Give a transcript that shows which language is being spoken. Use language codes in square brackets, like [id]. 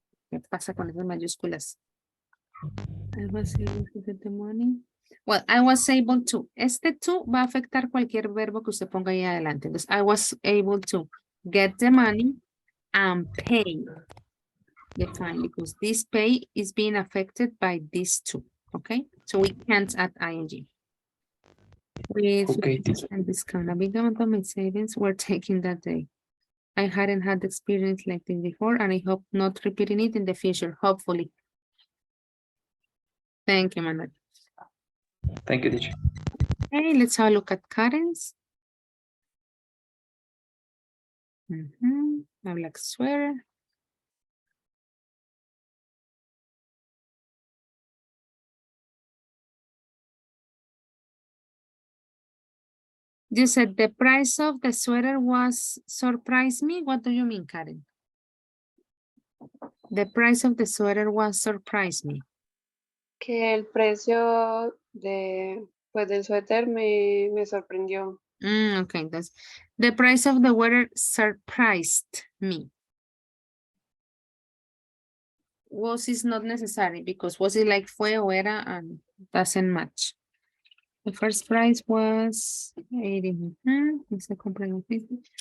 [es] ¿Qué pasa con esas mayúsculas? [en] I was able to get the money. Well, I was able to. [es] Este to va a afectar cualquier verbo que usted ponga ahí adelante. [en] Entonces, I was able to get the money and pay the fine because this pay is being affected by these two. Okay, so we can't add ing. With Okay, and discount, a big amount of my savings were taken that day. I hadn't had experience like this before, and I hope not repeating it in the future, hopefully. Thank you, Manuel. Thank you, teacher. Okay, let's have a look at Karen's. A black sweater. You said the price of the sweater was surprised me. What do you mean, Karen? The price of the sweater was surprised me. [es] Que el precio pues, del suéter me sorprendió. [en] Okay, that's the price of the sweater surprised me. Was is not necessary because was it like [es] fue o era [en] and doesn't match. The first price was 80. The second price was 50.